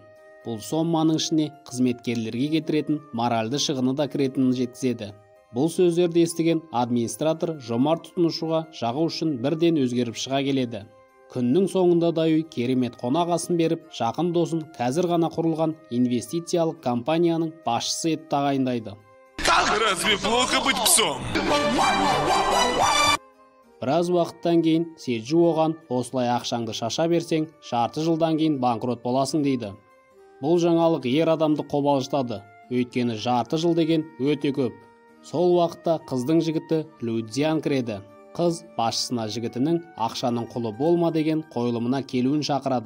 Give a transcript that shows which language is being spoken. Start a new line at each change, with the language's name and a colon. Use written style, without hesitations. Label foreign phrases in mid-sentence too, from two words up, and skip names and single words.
Kazakh: Бұл соманың ішіне қызметкерлерге кетіретін моральды шығыны да кіретінін жеткізеді. Бұл сөздерді естіген администратор жомарт тұтынушыға жағу үшін бірден өзгеріп шыға келеді. Күннің соңында Даюй керемет қонақ асын беріп, жақын досын қазір ғана құрылған инвестициялық компанияның басшысы етіп тағайындайды.
Russian: Разве плохо быть псом?
Kazakh: Біраз уақыттан кейін Седжу оған: осылай ақшаңды шаша берсең, жарты жылдан кейін банкрот боласың дейді. Бұл жаңалық ер адамды қобалжытады, өйткені жарты жыл деген өте көп. Сол уақытта қыздың жігіті Людзиан кіреді. Қыз басшысына жігітінің ақшаның құлы болма деген қойылымына келуін шақырады.